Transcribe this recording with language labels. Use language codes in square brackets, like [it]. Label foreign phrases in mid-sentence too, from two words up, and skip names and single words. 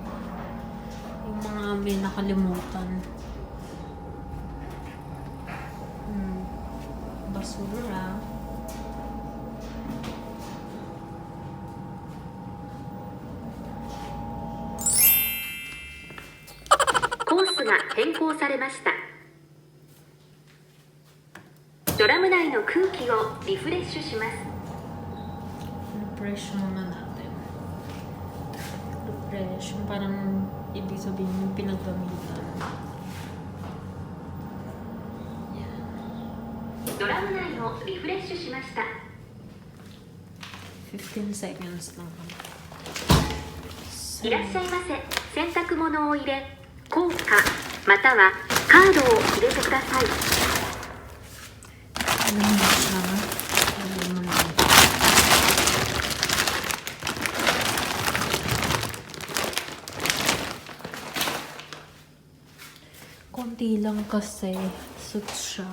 [tl] Yung mga may nakalimutan. Basura. [ja] Course が変更されました。ドラム内の空気をリフレッシュします。 [tl] Refresh muna natin. Refresh. Parang ibig sabihin yung pinagdamitan. [ja] ドラム内をリフレッシュしました。 [tl] 15 seconds lang kami. [ja] いらっしゃいませ。洗濯物を入れ、硬貨またはカードを入れてください。 [tl] Alam mo siya. Alam mo lang. Konti lang kasi suit siya.